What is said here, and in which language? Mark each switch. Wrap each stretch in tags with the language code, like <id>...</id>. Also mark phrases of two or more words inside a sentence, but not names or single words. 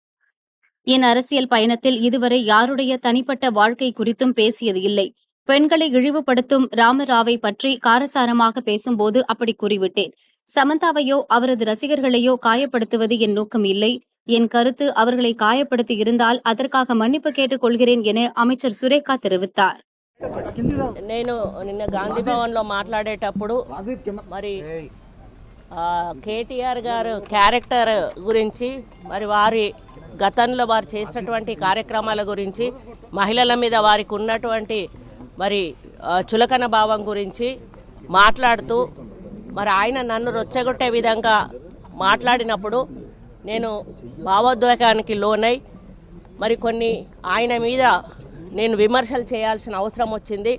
<ta>என் அரசியல் பயணத்தில் இதுவரை யாருடைய தனிப்பட்ட வாழ்க்கை குறித்தும் பேசியது இல்லை. பெண்களை இழிவுபடுத்தும் ராமராவை பற்றி காரசாரமாக பேசும்போது அப்படி கூறிவிட்டேன். சமந்தாவையோ அவரது ரசிகர்களையோ காயப்படுத்துவது என் நோக்கம் இல்லை. என் கருத்து அவர்களை காயப்படுத்தி இருந்தால் அதற்காக மன்னிப்பு கேட்டுக் கொள்கிறேன் என அமைச்சர் சுரேகா தெரிவித்தார்.</ta> <te>నేను నిన్న గాంధీ భవన్లో మాట్లాడేటప్పుడు మరి KTR గారు క్యారెక్టర్ గురించి, మరి వారి గతంలో వారు చేసినటువంటి కార్యక్రమాల గురించి, మహిళల మీద వారికి ఉన్నటువంటి మరి చులకన భావం గురించి మాట్లాడుతూ మరి ఆయన నన్ను రొచ్చగొట్టే విధంగా మాట్లాడినప్పుడు నేను భావోద్వేగానికి లోనై మరి కొన్ని ఆయన మీద నేను విమర్శలు చేయాల్సిన అవసరం వచ్చింది.</te>